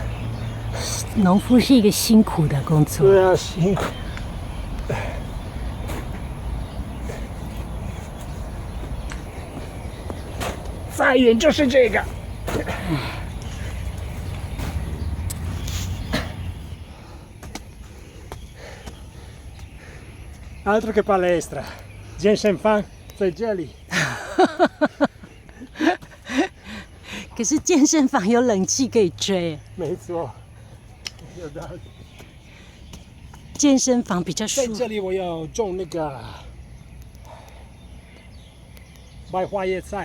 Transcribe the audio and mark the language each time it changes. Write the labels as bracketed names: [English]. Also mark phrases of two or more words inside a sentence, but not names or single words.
[Chinese] 农夫是一个辛苦的工作。对啊，辛苦。再远就是这个。 [Italian] Altro che palestra， [Chinese] 健身房在这里。可是健身房有冷气可以吹。没错，有道理。健身房比较舒服。在这里我要种那个白花椰菜。